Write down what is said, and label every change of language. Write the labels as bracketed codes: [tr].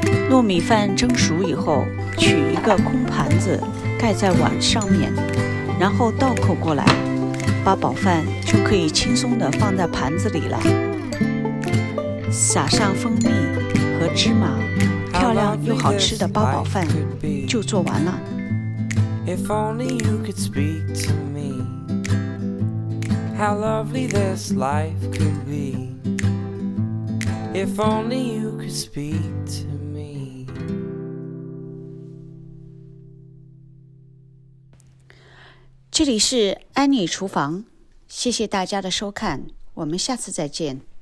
[zh] 糯米饭蒸熟以后，取一个空盘子盖在碗上面，然后倒扣过来，八宝饭就可以轻松地放在盘子里了。撒上蜂蜜和芝麻，漂亮又好吃的八宝饭就做完了。 [en] If only you could speak to me, how lovely this life could be. If only you could speak to me. [zh] 这里是安妮厨房，谢谢大家的收看，我们下次再见。